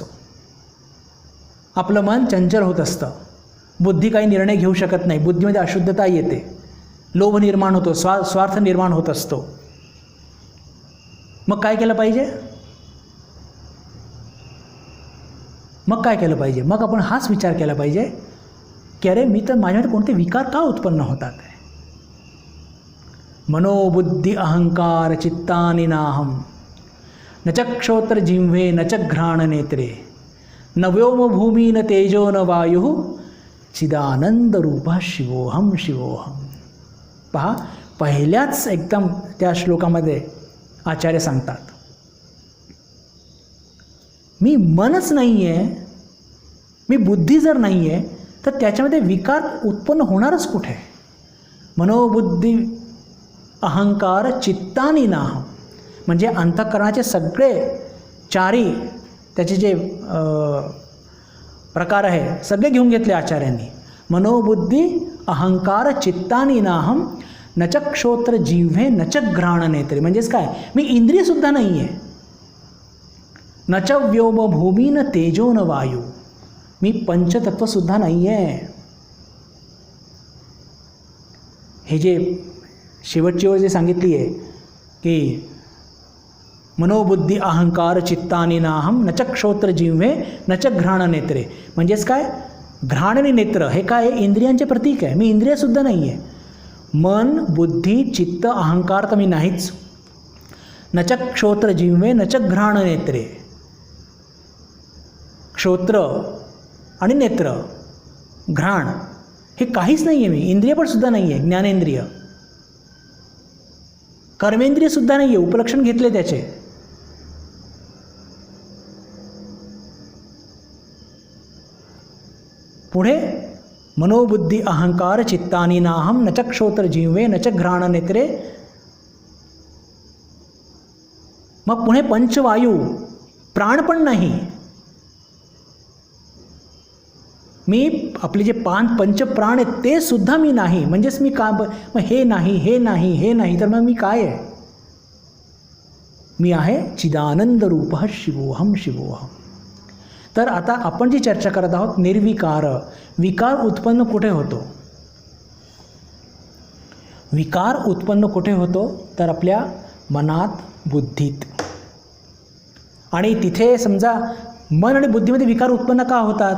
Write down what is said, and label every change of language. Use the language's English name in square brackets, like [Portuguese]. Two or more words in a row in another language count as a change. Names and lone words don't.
[Marathi] आपलं मन चंचल होत असतं, बुद्धी काही निर्णय घेऊ शकत नाही, बुद्धीमध्ये अशुद्धता येते, लोभ निर्माण होतो, स्वार्थ निर्माण होत असतो. मग काय केलं पाहिजे? मग काय केलं पाहिजे? मग आपण हाच विचार केला पाहिजे की अरे मी तर माझ्यामध्ये कोणते विकार का उत्पन्न होतात? [Sanskrit] मनोबुद्धी अहंकार चित्तानि नाहम न चक्षोत्र जिह्वे न च घ्राण नेत्रे न व्योम भूमी न तेजो न वायु चिदानंद रूपा शिवोहम शिवोहम. [Marathi] पहा, पहिल्याच एकदम त्या श्लोकामध्ये आचार्य सांगतात मी मनच नाही आहे, मी बुद्धी जर नाही आहे तर त्याच्यामध्ये विकार उत्पन्न होणारच कुठे? [Sanskrit] मनोबुद्धी अहंकार चित्तानि नाहम [Marathi] म्हणजे अंतःकरणाचे सगळे चारी त्याचे जे प्रकार आहे सगळे घेऊन घेतले आचार्यांनी. [Sanskrit] मनोबुद्धी अहंकार चित्तानि नाहम न चक्षोत्र जिह्वे न च घ्राण नेत्रे. [Marathi] म्हणजेच काय? मी इंद्रियसुद्धा नाही आहे. [Sanskrit] न च व्योम भूमी न तेजो न वायू. [Marathi] मी पंचतत्वसुद्धा नाही आहे. हे जे शेवटची ओळ जे सांगितली आहे की [Sanskrit] मनोबुद्धी अहंकार चित्तानि नाहम न चक्षोत्र जिह्वे न च घ्राण नेत्रे. [Marathi] म्हणजेच काय? घ्राण आणि नेत्र हे काय? इंद्रियांचे प्रतीक आहे. मी इंद्रियसुद्धा नाही आहे. मन, बुद्धी, चित्त, अहंकार तर मी नाहीच. [Sanskrit] न चक्षोत्र जिह्वे न च घ्राण नेत्रे. [Marathi] क्षोत्र आणि नेत्र, घ्राण हे काहीच नाही आहे. मी इंद्रिय पण सुद्धा नाही आहे. ज्ञानेंद्रिय, कर्मेंद्रियसुद्धा नाही आहे. उपलक्षण घेतले त्याचे. पुढे [Sanskrit] मनोबुद्धी अहंकार चित्तानि नाहम न चक्षोत्र जिह्वे न च घ्राण नेत्रे. [Marathi] मग पुढे पंचवायू, प्राण पण नाही. मी आपले जे पंचप्राण आहेत ते सुद्धा मी नाही. म्हणजेच मी का मग हे नाही, हे नाही, हे नाही, तर मग मी काय आहे? मी आहे [Sanskrit] चिदानंद रूप शिवोहम शिवोहम. [Marathi] तर आता आपण जी चर्चा करत आहोत निर्विकार. विकार उत्पन्न कुठे होतो? विकार उत्पन्न कुठे होतो? तर आपल्या मनात, बुद्धीत. आणि तिथे समजा मन आणि बुद्धीमध्ये विकार उत्पन्न का होतात?